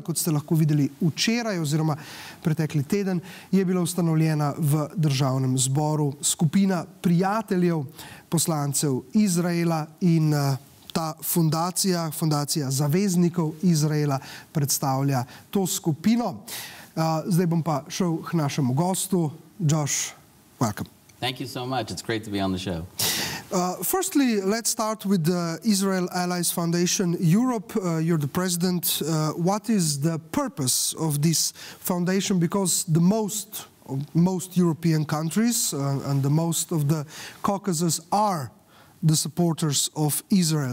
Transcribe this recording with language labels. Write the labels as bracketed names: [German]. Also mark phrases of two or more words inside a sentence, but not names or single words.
[Slovenian] Kot ste lahko videli včeraj oziroma pretekli teden, je bila ustanovljena v državnem zboru skupina prijateljev poslancev Izraela in ta fundacija, fundacija zaveznikov Izraela, predstavlja to skupino. Zdaj bom pa šel k našemu gostu. [English] Josh, welcome. Thank you so much. It's great to be on the show. Firstly, let's start with the Israel Allies Foundation Europe. You're the president. What is the purpose of this foundation? Because the most European countries and the most of the Caucasus are the supporters of Israel.